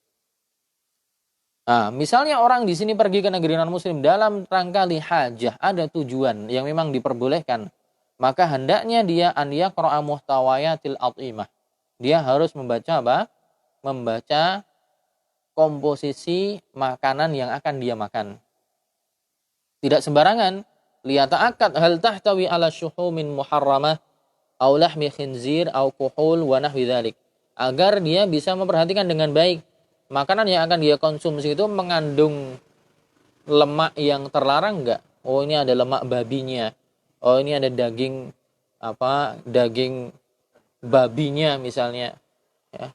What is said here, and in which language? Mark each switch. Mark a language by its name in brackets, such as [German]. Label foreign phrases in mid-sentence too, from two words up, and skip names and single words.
[Indonesian] Nah, misalnya orang di sini pergi ke negeri non-muslim dalam rangka lihajah, ada tujuan yang memang diperbolehkan, maka hendaknya dia [Arabic] أن يقرأ محتويات الأطعمة. [Indonesian] Dia harus membaca Membaca komposisi makanan yang akan dia makan. Tidak sembarangan. [Arabic] ليتأكد هل تحتوي على شحوم محرمة أو لحم خنزير أو كحول ونحو ذلك. [Indonesian] Agar dia bisa memperhatikan dengan baik makanan yang akan dia konsumsi itu mengandung lemak yang terlarang enggak? Oh, ini ada lemak babinya. Oh, ini ada daging daging babinya misalnya ya.